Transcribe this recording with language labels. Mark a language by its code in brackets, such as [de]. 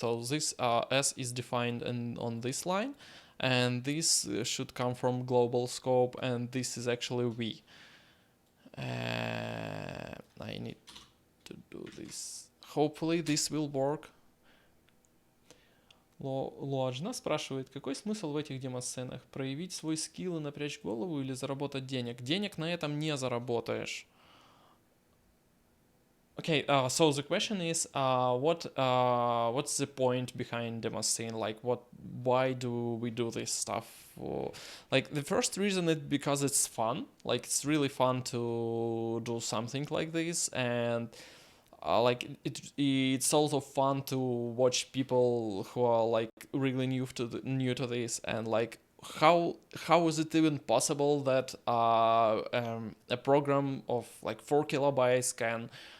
[en] So this S is defined on this line, and this should come from global scope, and this is actually V. I need to do this. Hopefully this will work. [ru] Ложно спрашивает, какой смысл в этих демо-сценах? Проявить свой скилл и напрячь голову или заработать денег? Денег на этом не заработаешь. [en] Okay, so the question is, what's the point behind demo scene? Like, why do we do this stuff? Like, the first reason is because it's fun. Like, it's really fun to do something like this, and like it's also fun to watch people who are like really new to this, and like how is it even possible that a program of like 4 kilobytes can